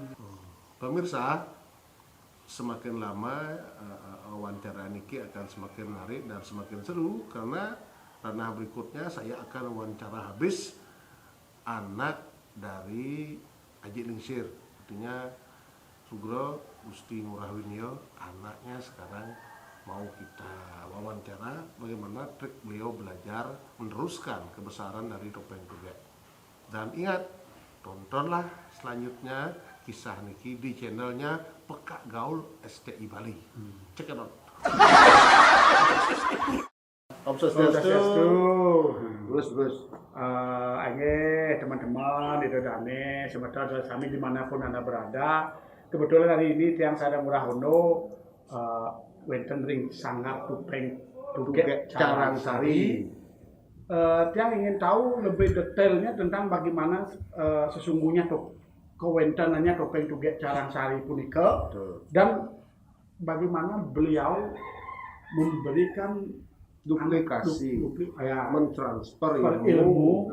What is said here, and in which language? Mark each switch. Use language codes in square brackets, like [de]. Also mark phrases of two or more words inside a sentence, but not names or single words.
[id] Pemirsa, semakin lama wawancara Niki akan semakin menarik dan semakin seru karena ranah berikutnya saya akan wawancara habis anak dari Aji Lingsir, artinya Sugro Gusti Ngurahwinyo, anaknya sekarang mau kita wawancara bagaimana trik beliau belajar meneruskan kebesaran dari Topeng Tugek. Dan ingat, tontonlah selanjutnya kisah Niki di channelnya Pekak Gaul STI Bali. [en] Check it out. [ban] Om Swastiastu. [id] Terus. Teman-teman itu Dane, sementara kami dimanapun Anda berada. [ban] Kebetulan hari ini tiang Sadang Murahono wenten ring Sanggar Topeng Tugek Carangsari. [id] Tiang ingin tahu lebih detailnya tentang bagaimana sesungguhnya kewentenannya Topeng Tugek Carangsari punika dan bagaimana beliau memberikan duplikasi, mentransfer ilmu